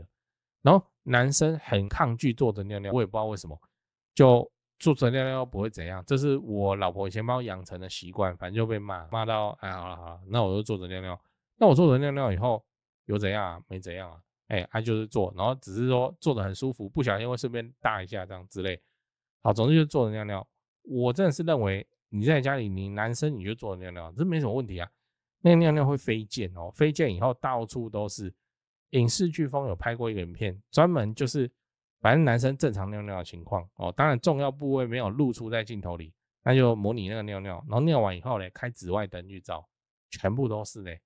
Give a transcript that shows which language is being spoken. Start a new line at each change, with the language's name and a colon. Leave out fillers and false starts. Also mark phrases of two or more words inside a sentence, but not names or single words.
Chinese: 然後男生很抗拒坐着尿尿，我也不知道為什麼，就坐着尿尿不會怎樣，這是我老婆以前幫我養成的習慣，反正就被罵到哎，好了，那我就坐着尿尿。那我坐着尿尿以後有怎樣啊？沒怎樣啊，就是坐，然後只是說坐得很舒服，不小心會順便大一下這樣之類。好，總之就是坐着尿尿。我真的是認為你在家裡，你男生你就坐着尿尿，這沒什麼問題啊。那個尿尿會飛濺哦，飛濺以後到處都是。影視颶風有拍過一個影片，專門就是反正男生正常尿尿的情況哦，當然重要部位沒有露出在鏡頭裡，那就模擬那個尿尿，然後尿完以後嘞，開紫外燈去照，全部都是嘞。